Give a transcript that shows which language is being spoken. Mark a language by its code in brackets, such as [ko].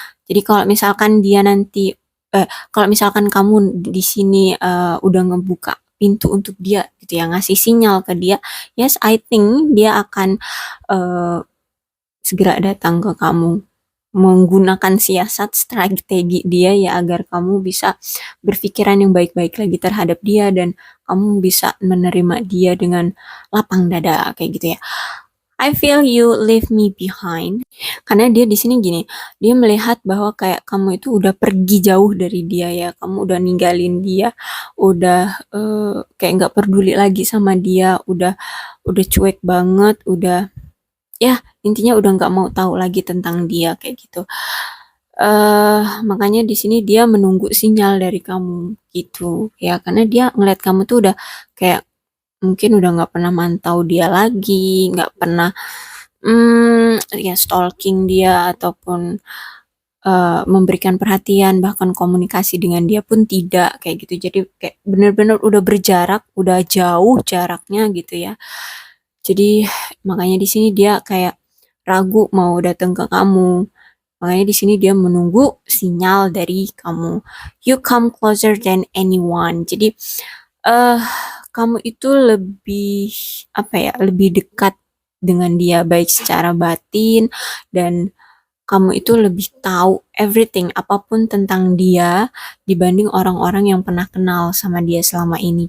[id] Jadi kalau misalkan dia nanti, kalau misalkan kamu di sini udah ngebuka pintu untuk dia gitu ya, ngasih sinyal ke dia, [en] yes, I think [id] dia akan segera datang ke kamu. menggunakan siasat strategi dia ya agar kamu bisa berpikiran yang baik-baik lagi terhadap dia dan kamu bisa menerima dia dengan lapang dada kayak gitu ya. [en] I feel you leave me behind. [id] Karena dia di sini gini, dia melihat bahwa kayak kamu itu udah pergi jauh dari dia ya, kamu udah ninggalin dia, udah kayak nggak peduli lagi sama dia, udah cuek banget, udah ya intinya udah nggak mau tahu lagi tentang dia kayak gitu. Makanya di sini dia menunggu sinyal dari kamu gitu ya, karena dia ngeliat kamu tuh udah kayak mungkin udah nggak pernah mantau dia lagi, nggak pernah ya stalking dia ataupun memberikan perhatian bahkan komunikasi dengan dia pun tidak kayak gitu. Jadi kayak bener-bener udah berjarak, udah jauh jaraknya gitu ya. Jadi makanya di sini dia kayak ragu mau datang ke kamu. Makanya di sini dia menunggu sinyal dari kamu. [en] You come closer than anyone. [id] Jadi eh kamu itu lebih apa ya, lebih dekat dengan dia baik secara batin dan kamu itu lebih tahu everything apapun tentang dia dibanding orang-orang yang pernah kenal sama dia selama ini.